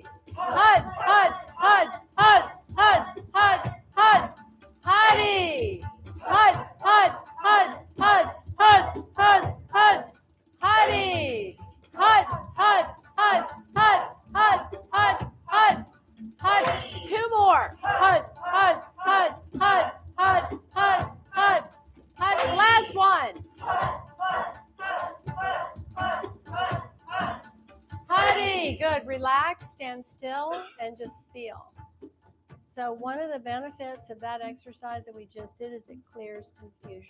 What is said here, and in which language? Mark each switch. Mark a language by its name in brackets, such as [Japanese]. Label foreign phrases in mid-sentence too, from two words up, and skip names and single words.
[English] HUD, HUD, HUD, HUD, HUD, HUD, HUD. Hari. HUD, HUD, HUD, HUD, HUD, HUD, HUD. Hari. HUD, HUD, HUD, HUD, HUD, HUD, HUD. HUD. Two more. HUD, HUD, HUD, HUD, HUD, HUD, HUD. HUD. Last one. Hari. Good. Relax, stand still, and just feel. So one of the benefits of that exercise that we just did is it clears confusion.